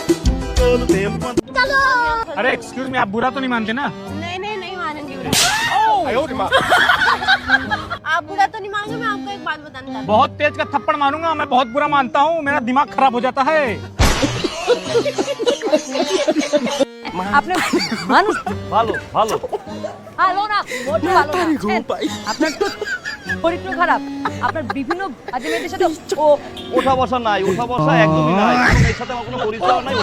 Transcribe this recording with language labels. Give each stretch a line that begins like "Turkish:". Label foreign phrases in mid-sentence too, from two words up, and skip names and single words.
Portuguese: Todo tempo quanto...
Hindi: अरे
English: excuse me,
Hindi: आप बुरा तो नहीं मानते ना? नहीं मानेंगे आप बुरा तो नहीं मानोगे, मैं आपको एक बात बताना चाहती बहुत तेज का थप्पड़ मारूंगा, मैं बहुत बुरा मानता हूँ, मेरा दिमाग खराब हो जाता है।
Bangla: আপনি মানুষ ভালো ভালো ভালো না মোটেও ভালো না আপনার তো চরিত্র খারাপ আপনার বিভিন্ন আজমেদের সাথে ও ওঠা বসা নাই, ওঠা বসা একদমই নাই, এর সাথে আমার কোনো পরিচয় নাই।